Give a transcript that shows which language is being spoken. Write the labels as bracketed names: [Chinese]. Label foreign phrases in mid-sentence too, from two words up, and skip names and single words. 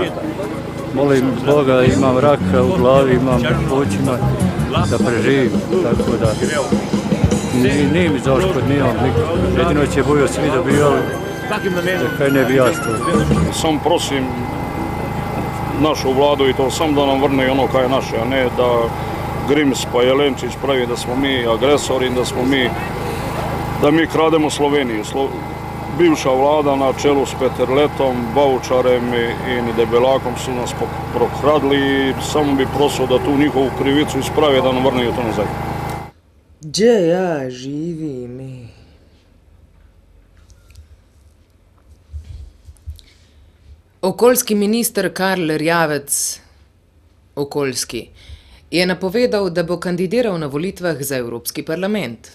[Croatian] Molim Boga, [Slovenian] imam rak v glavi, [Croatian] imam očima, da preživim, tako da [Slovenian] ni mi za odškodnino. Edino, če bojo svi dobivali, kaj ne bi jaz to. [Croatian] Sam prosim našo vladu i to sam da nam vrne ono kaj je naše, a ne da Grims pa Jelenčić pravi da smo mi agresori i da mi krademo Sloveniju. Bivša vlada na čelu s Peterletom, Baučarem i Debelakom su nas prokradli i samo bi prosio da tu njihovu krivicu isprave da nam vrneju to nazad. Gdje ja živim? [Slovenian] Okoljski minister Karl Erjavec, je napovedal, da bo kandidiral na volitvah za Evropski parlament.